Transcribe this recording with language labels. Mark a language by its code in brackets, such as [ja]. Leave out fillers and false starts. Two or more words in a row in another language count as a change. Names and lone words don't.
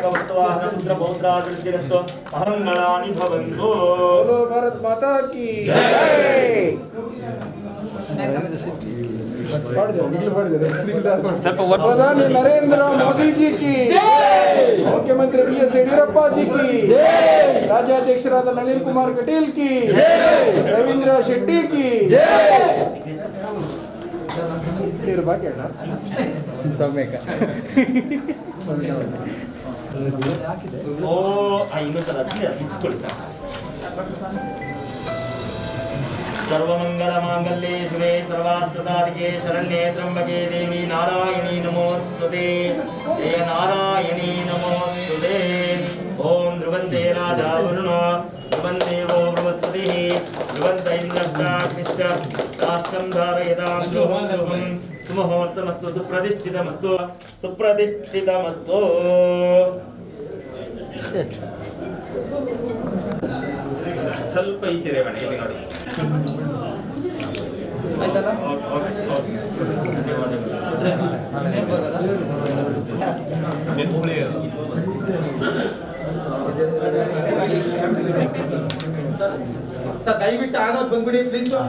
[sa] सात्वाहन पुत्र पौत्रादिरस्तु अहंगणानि भवन्तु। [hi] बोलो भारत माता की जय। प्रधानी नरेंद्र मोदी जी की जय। मुख्यमंत्री बी.एस. येडियूरप्पा जी की जय। राज्याध्यक्षराದ नलिन कुमार कटील की जय। रवींद्र शेट्टी की जय। [kn] ओ ಇನ್ನೊಂದ್ಸಲ ಮುಚ್ಕೊಳ್ಳಿ ಸರ್. [sa] सर्वमंगलमांगल्ये शिवे सर्वार्थसाधिके शरण्ये त्र्यंबके देवी नारायणी नमोस्तुते। जय नारायणी नमोस्तुते। ओम ध्रुवन्ते राजा वरुणो ध्रुवन्देवो बृहस्पतिः ध्रुवन्त इन्द्रश्चाग्निश्च राष्ट्रं धारयतां ध्रुवं सुमुहूर्तमस्तु सुप्रतिष्ठितमस्तु सुप्रतिष्ठितमस्तु। [kn] ಸ್ವಲ್ಪ ಈಚೆ ಬನ್ನಿ, ಇಲ್ಲಿ ನೋಡಿ. ಆಯ್ತಲ್ಲ? ಸರ್ ದಯವಿಟ್ಟು ಆಗೋದು ಬಂದ್ಬಿಡಿ ಪ್ಲೀಸ್.